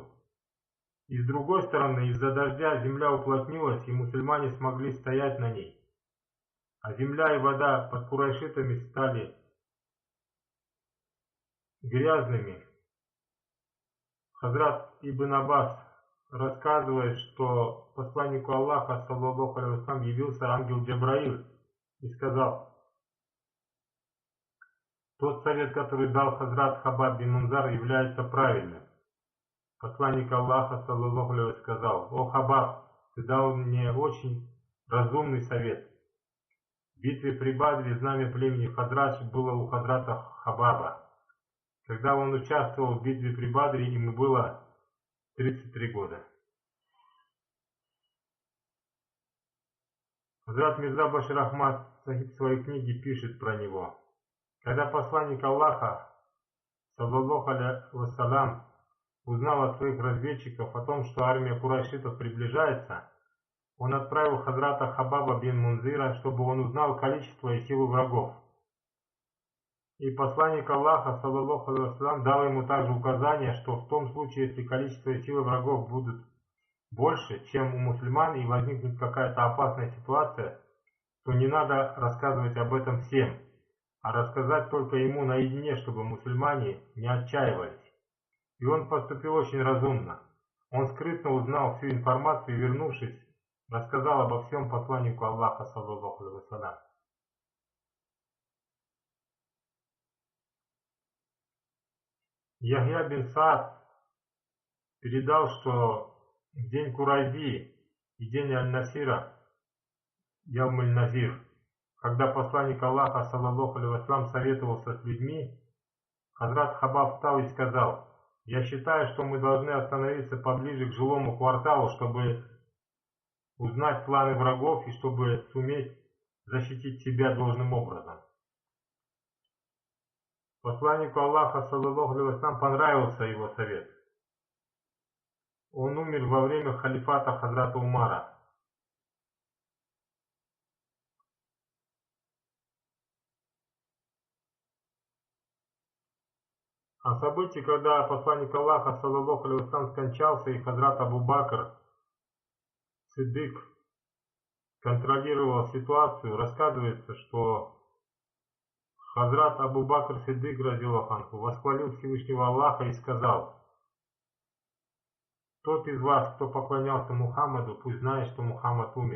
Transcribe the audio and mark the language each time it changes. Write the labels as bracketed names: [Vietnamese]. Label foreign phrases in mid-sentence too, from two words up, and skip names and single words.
[Russian] И с другой стороны, из-за дождя земля уплотнилась, и мусульмане смогли стоять на ней. А земля и вода под курайшитами стали грязными. Хазрат Ибн Аббас рассказывает, что посланнику Аллаха, [Arabic] صلى الله عليه وسلم, [Russian] явился ангел Джабраиль и сказал: тот совет, который дал Хазрат Хабаб бин Мунзар, является правильным. Посланник Аллаха, [Arabic] صلى الله عليه وسلم, [Russian] сказал: о Хабаб, ты дал мне очень разумный совет. В битве при Бадре знамя племени Хадрадж было у Хазрата Хабаба. Когда он участвовал в битве при Бадре, ему было 33 года. Хазрат Мирза Башир Ахмад Сахиб в своей книге пишет про него. Когда посланник Аллаха, [Arabic] صلى الله عليه وسلم, [Russian] узнал от своих разведчиков о том, что армия курайшитов приближается, он отправил Хазрата Хабаба бин Мунзира, чтобы он узнал количество и силу врагов. И посланник Аллаха, [Arabic] صلى الله عليه وسلم, [Russian] дал ему также указание, что в том случае, если количество и силы врагов будут больше, чем у мусульман, и возникнет какая-то опасная ситуация, то не надо рассказывать об этом всем, а рассказать только ему наедине, чтобы мусульмане не отчаивались. И он поступил очень разумно. Он скрытно узнал всю информацию и, вернувшись, рассказал обо всем посланнику Аллаха, [Arabic] صلى الله عليه وسلم. [Russian] Яхья бин Саад передал, что в день Курайби и день Аль-Насира, Явм-аль-Назир, когда посланник Аллаха, [Arabic] صلى الله عليه وسلم, [Russian] советовался с людьми, Хазрат Хабаб встал и сказал: «Я считаю, что мы должны остановиться поближе к жилому кварталу, чтобы узнать планы врагов и чтобы суметь защитить себя должным образом». Посланнику Аллаха, [Arabic] صلى الله عليه وسلم, [Russian] понравился его совет. Он умер во время халифата Хазрата Умара. О событии, когда посланник Аллаха, [Arabic] صلى الله عليه وسلم, [Russian] скончался и Хазрат Абу Бакр Сиддик контролировал ситуацию, рассказывается, что Хазрат Абу Бакр Сиддик, [Arabic] رضي الله عنه, [Russian] восхвалил Всевышнего Аллаха и сказал: «Тот из вас, кто поклонялся Мухаммаду, пусть знает, что Мухаммад умер.